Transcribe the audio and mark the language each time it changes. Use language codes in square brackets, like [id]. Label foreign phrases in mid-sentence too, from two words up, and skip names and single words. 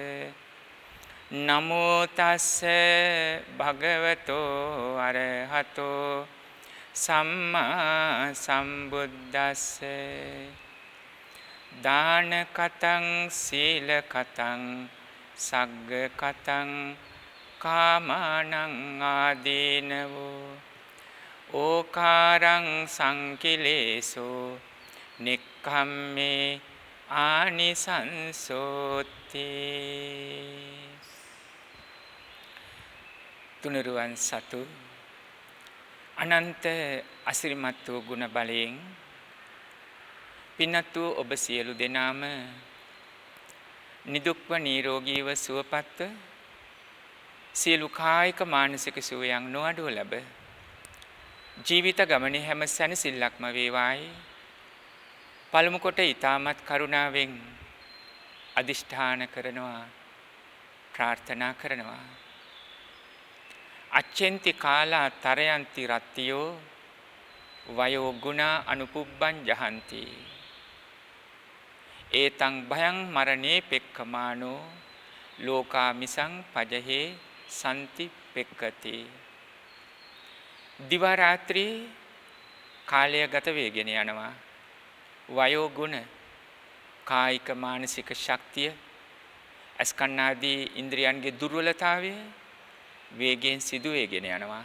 [pi] නමෝ තස්ස භගවතෝ අරහතෝ සම්මා සම්බුද්දස්ස දාන කතං සීල කතං සග්ග කතං කාමානං ආදීනවෝ ඕකාරං සංකිලේසෝ නික්ඛම්මේ ආනිසංසෝති. [si] තුනුරුවන් සතු අනන්ත අසිරිමත් වූ ගුණ බලයෙන් පින්වත් වූ ඔබ සියලු දෙනාම නිදුක්ව නිරෝගීව සුවපත්ව සියලු කායික මානසික සුවයන් නොඅඩුව ලැබ ජීවිත ගමනේ හැම සැනසෙල්ලක්ම වේවායි පළමු කොට ඊ타මත් කරුණාවෙන් අදිෂ්ඨාන කරනවා ප්‍රාර්ථනා කරනවා. [pi] අච්චෙන්ති කාලා තරයන්ති රත්තියෝ වයෝ ගුණා අනුපුබ්බං ජහන්ති ඒතං භයං මරණේ පෙක්ඛමානෝ ලෝකා මිසං පජහේ සම්ති පෙක්කති. [si] දිවා රාත්‍රී කාලය ගත වේගෙන යනවා. [pi] වයෝ ගුණ [si] කායික මානසික ශක්තිය අස්කන්නාදී ඉන්ද්‍රියන්ගේ දුර්වලතාවය වේගයෙන් සිදු වේගෙන යනවා.